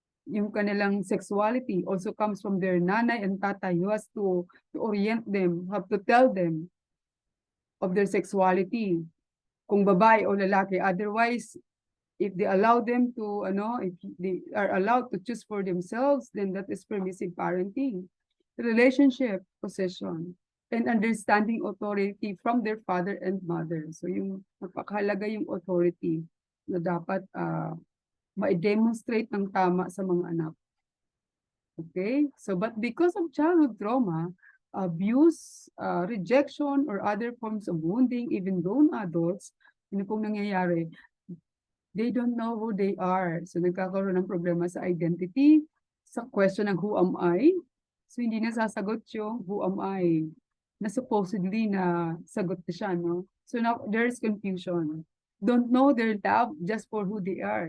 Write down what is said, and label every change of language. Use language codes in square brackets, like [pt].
[tl] Yung kanilang [en] sexuality also comes from their nanay and tatay who has to orient them, have to tell them of their sexuality, [tl] kung babae o lalaki. [en] Otherwise, if they allow them to, if they are allowed to choose for themselves, then that is permissive parenting. Relationship, possession, and understanding authority from their father and mother. [tl] So yung napakahalaga yung authority na dapat ma-demonstrate ng tama sa mga anak. [en] Okay? So, but because of childhood trauma, abuse, rejection, or other forms of wounding, even grown adults, [tl] ano pong nangyayari, [en] they don't know who they are. [tl] So, nagkakaroon ng problema sa identity, sa question ng [en] who am I? [tl] So, hindi nasasagot yung [en] who am I? [tl] Na supposedly na sagot na siya, no? [en] So, now, there's confusion. Don't know their love just for who they are.